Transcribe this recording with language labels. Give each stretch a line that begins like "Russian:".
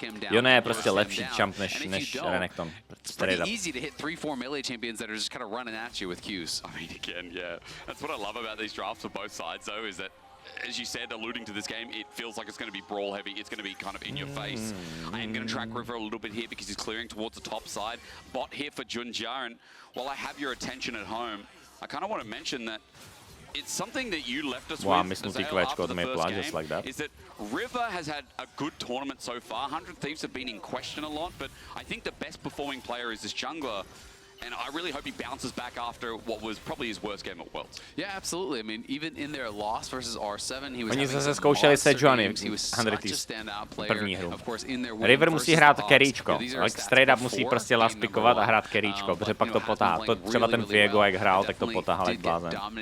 Czech: Jone je prostě lepší champ než Renekton.
English: It's pretty easy to hit 3-4 melee champions that are just kind of running at you with Qs. I mean, again, yeah. That's what I love about these drafts for both sides, though, is that, as you said, alluding to this game, it feels like it's going to be brawl heavy. It's going to be kind of in your face. I am going to track River a little bit here because he's clearing towards the top side. Bot here for Junja, and while I have your attention at home, I kind of want to mention that it's something that you left us with after the first game, is that River has had a good tournament so far. 100 Thieves have been in question a lot, but I think the best performing player is this jungler. And I really hope he bounces back after what was probably his worst game at Worlds. Yeah, absolutely. I mean, even in their loss versus R7, he was
Czech: Oni zase zkoušeli Sejuani, 100 Thieves, první hru. River musí hrát carryčko. Straight up musí prostě last pickovat a hrát carryčko, protože pak to potáhá. To třeba ten Viego, jak hrál, tak to potáhal jak blázen.